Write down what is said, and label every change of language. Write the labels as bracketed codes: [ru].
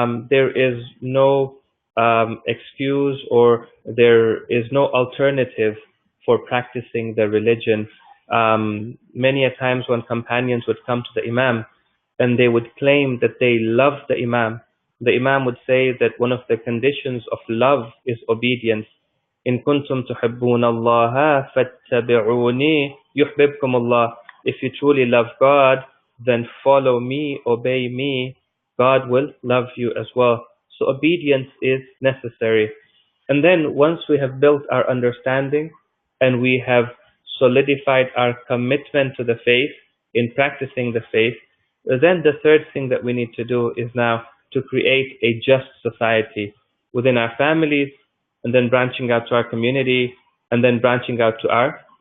[en] There is no excuse, or there is no alternative for practicing the religion. Many a times when companions would come to the Imam and they would claim that they love the Imam would say that one of the conditions of love is obedience. [ar] إن كنتم تحبون الله فاتبعوني يحببكم الله. [en] If you truly love God, then follow me, obey me. God will love you as well. So obedience is necessary. And then once we have built our understanding and we have solidified our commitment to the faith in practicing the faith, then the third thing that we need to do is now to create a just society within our families, and then branching out to our community, and then branching out to our